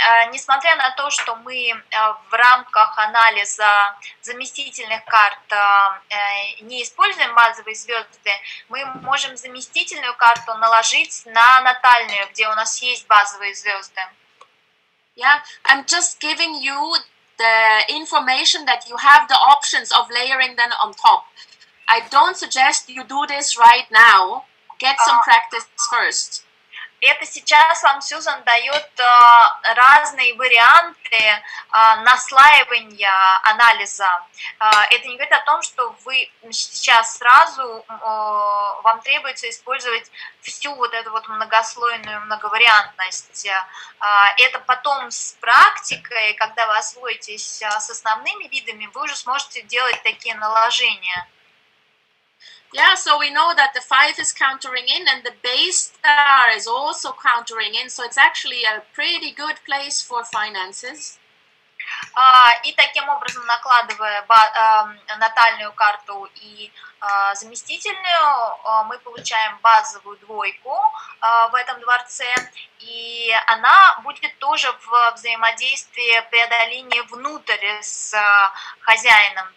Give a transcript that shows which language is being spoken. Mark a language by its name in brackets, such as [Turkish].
[Russian] Несмотря на то, что мы в рамках анализа заместительных карт не используем базовые звезды, мы можем заместительную карту наложить на натальную, где у нас есть базовые звезды. [English] Yeah, I'm just giving you the information that you have the options of layering them on top. I don't suggest you do this right now. Get some practice first. [Russian] Это сейчас вам Сьюзан дает разные варианты наслаивания анализа. Это не говорит о том, что вы сейчас сразу вам требуется использовать всю вот эту вот многослойную многовариантность. Это потом с практикой, когда вы освоитесь с основными видами, вы уже сможете делать такие наложения. [English] Yeah, so we know that the 5 is countering in and the base star is also countering in, so it's actually a pretty good place for finances. [Russian] И таким образом, накладывая натальную карту и заместительную, мы получаем базовую двойку в этом дворце, и она будет тоже в взаимодействии преодоления внутрь с хозяином.